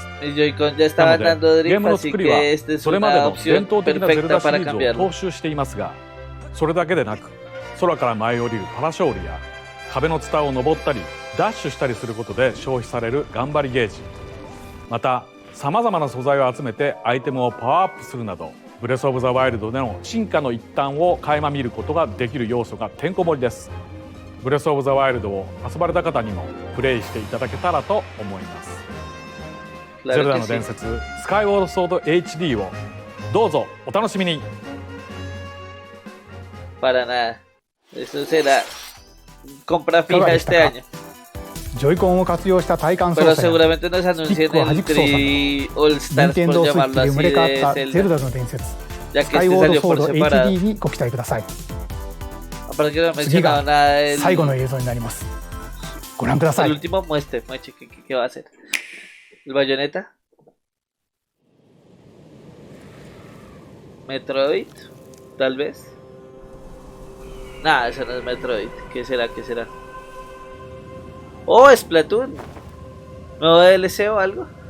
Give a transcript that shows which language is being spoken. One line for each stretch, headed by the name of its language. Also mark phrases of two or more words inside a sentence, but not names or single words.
Japanese: なのでゲームの作りはそれまでの伝統的なゼルダシリーズを踏襲していますが、それだけでなく空から舞い降りるパラショールや壁のツタを登ったりダッシュしたりすることで消費される頑張りゲージ、またさまざまな素材を集めてアイテムをパワーアップするなどブレスオブザワイルドでの進化の一端を垣間見ることができる要素がてんこ盛りです。ブレスオブザワイルドを遊ばれた方にもプレイしていただけたらと思います。ゼルダの伝説スカイウォードソード HD をどうぞお楽しみに。
Spanish: Para nada. Eso será compra fija este año.
Japanese: ジョイコンを活用した体感操
Spanish: Pero
Japanese: 作や
Spanish: seguramente nos
Japanese: スティッ
Spanish: anuncien
Japanese: クを弾
Spanish: el
Japanese: く操作、
Spanish: Tri All
Japanese: 任
Spanish: Stars
Japanese: 天
Spanish: por
Japanese: 堂スイッ
Spanish: llamarlo
Japanese: チで生ま
Spanish: así
Japanese: れ変わっ
Spanish: de
Japanese: たゼ
Spanish: Zelda.
Japanese: ルダの伝説
Spanish: Ya
Japanese: ス
Spanish: que
Japanese: カイ
Spanish: este
Japanese: ウォード
Spanish: salió
Japanese: ソー
Spanish: por
Japanese: ド
Spanish: separado.
Japanese: HD にご期待ください。
Spanish: Aparte que no he
Japanese: 次
Spanish: mencionado
Japanese: が
Spanish: nada del
Japanese: 最後の映像になります。ご覧くださ
Spanish: el
Japanese: い。
Spanish: último muestre ¿qué va a hacer? ¿El bayoneta? ¿Metroid? Tal vez. Nah, eso no es Metroid. ¿Qué será? ¿Qué será? ¡Oh, Splatoon! ¿Nuevo DLC o algo?